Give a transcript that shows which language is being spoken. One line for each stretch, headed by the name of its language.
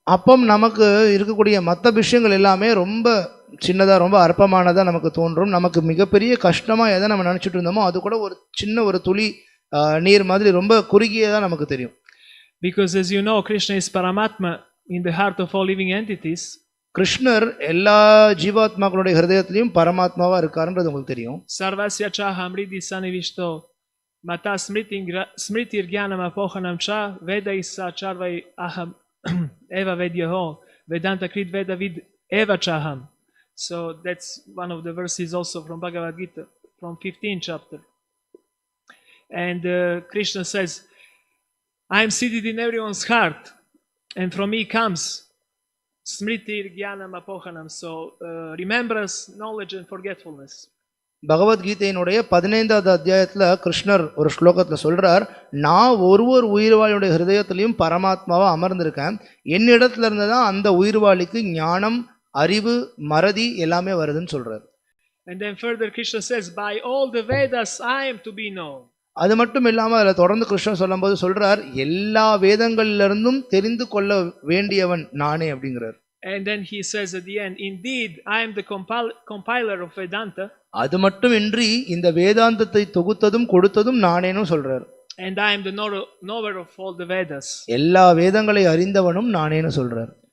Tamil: அப்போ நமக்கு இருக்கக்கூடிய மற்ற விஷயங்கள் எல்லாமே ரொம்ப சின்னதாக ரொம்ப அற்பமானதாக நமக்கு தோன்றும். நமக்கு மிகப்பெரிய கஷ்டமாக எதை நம்ம நினச்சிட்டு இருந்தோமோ அது கூட ஒரு சின்ன ஒரு துளி நீர் மாதிரி ரொம்ப குறுகியதாக நமக்கு தெரியும்.
English: Because as you know, Krishna is Paramatma in the heart of all living entities.
Tamil: கிருஷ்ணர் எல்லா ஜீவாத்மாக்களுடைய ஹிருதயத்திலையும் பரமாத்மாவா இருக்காருன்றது உங்களுக்கு தெரியும்.
Sanskrit: Sarvasya chaha mridi sanivishto mata smritir jnanam apohanam cha vedaisa charvai aham eva vedyaho vedanta krit veda vid eva chaham.
English: So that's one of the verses also from Bhagavad Gita, from 15th chapter. And Krishna says, I am seated in everyone's heart, and from me comes Smriti Jnanam Apohanam. So remembrance, knowledge and forgetfulness.
Tamil: பகவத்கீதையினுடைய 15வது அத்தியாயத்தில் கிருஷ்ணர் ஒரு ஸ்லோகத்தில் சொல்றார், நான் ஒருவர் உயிர்வாளியுடைய ஹிருதயத்திலையும் பரமாத்மாவா அமர்ந்திருக்கேன். என்னிடத்துல இருந்து தான் அந்த உயிர்வாளிக்கு ஞானம், அறிவு, மறதி எல்லாமே வருதுன்னு சொல்றார்.
English: And then further Krishna says, by all the Vedas I am to be known.
Tamil: அது மட்டும் இல்லாமல் அதில் தொடர்ந்து கிருஷ்ணன் சொல்லும்போது சொல்றார், எல்லா வேதங்களிலிருந்தும் தெரிந்து கொள்ள வேண்டியவன் நானே அப்படிங்கிறார்.
English: And then he says at the end, indeed I am the compiler of Vedanta.
Tamil: அது மட்டும் இன்றி இந்த வேதாந்தத்தை தொகுத்ததும் கொடுத்ததும் நானேன்னு சொல்றார்.
English: And I am the knower of all the Vedas.
Tamil: எல்லா வேதங்களை அறிந்தவனும் நானேன்னு சொல்றார்.